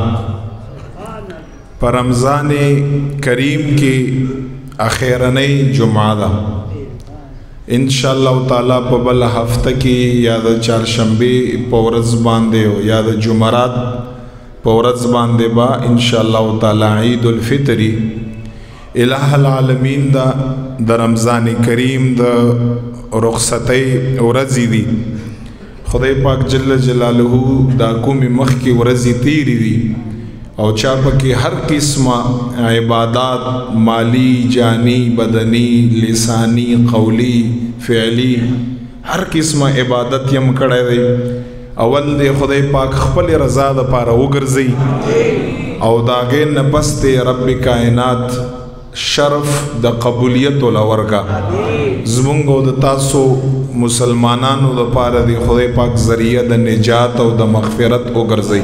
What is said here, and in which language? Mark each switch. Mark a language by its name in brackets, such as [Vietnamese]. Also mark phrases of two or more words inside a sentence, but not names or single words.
[Pashto] په رمضان کریم کې اخیرنۍ جمعه ده. [Arabic] ان شاء الله تعالی [Pashto] په بل هفته کې یا د چهارشنبې په ورځ باندې او یا د جمعرات په ورځ باندې با [Arabic] ان شاء الله تعالی [Pashto] عید الفطر الہ العالمین دا د رمضان کریم د رخصتۍ ورځې دي. خدای پاک [Arabic] جل جلاله [Pashto] دا کومې مخکې ورځې تیرې دي او چا پکې هر قسمه عبادات مالی جانی بدنی لسانی قولی فعلی هر قسمه عبادت یم کړی دی. اول دی خدای پاک خپل رضا د پاره وګرځي او داغې نه پس دی رب کائنات شرف د قبولیت ولورکا زمونږ او د تاسو مسلمانانو د پاره دی خدای پاک ذریعہ د نجات او د مغفرت وګرځي.